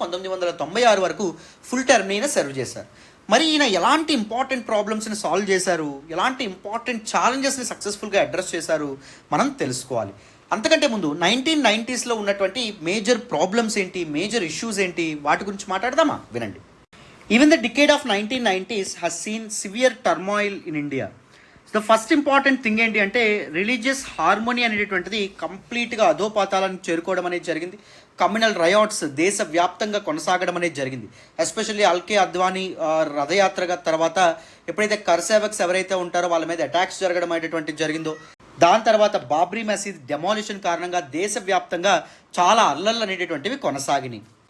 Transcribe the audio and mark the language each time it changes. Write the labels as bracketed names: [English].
[Telugu] 1996 వరకు full term ఈయన serve చేశారు. మరి ఈయన ఎలాంటి ఇంపార్టెంట్ ప్రాబ్లమ్స్ని సాల్వ్ చేశారు, ఎలాంటి ఇంపార్టెంట్ ఛాలెంజెస్ని సక్సెస్ఫుల్గా అడ్రస్ చేశారు మనం తెలుసుకోవాలి. అంతకంటే ముందు 1990sలో ఉన్నటువంటి మేజర్ ప్రాబ్లమ్స్ ఏంటి, మేజర్ ఇష్యూస్ ఏంటి, వాటి గురించి మాట్లాడదామా? వినండి. [English] Even the decade of 1990s has seen severe turmoil in India. The first important thing [Telugu] ఏంటి అంటే రిలీజియస్ హార్మోనీ అనేటటువంటిది కంప్లీట్గా అధోపాతాలను చేరుకోవడం అనేది జరిగింది. కమ్యూనల్ రయాట్స్ దేశవ్యాప్తంగా కొనసాగడం అనేది జరిగింది. ఎస్పెషల్లీ అల్కే అద్వానీ రథయాత్రగా తర్వాత ఎప్పుడైతే కర్సేవక్స్ ఎవరైతే ఉంటారో వాళ్ళ మీద అటాక్స్ జరగడం అనేటటువంటిది జరిగిందో, దాని తర్వాత బాబ్రీ మసీద్ డెమాలిషన్ కారణంగా దేశవ్యాప్తంగా చాలా అల్లర్లు అనేటటువంటివి కొనసాగినాయి.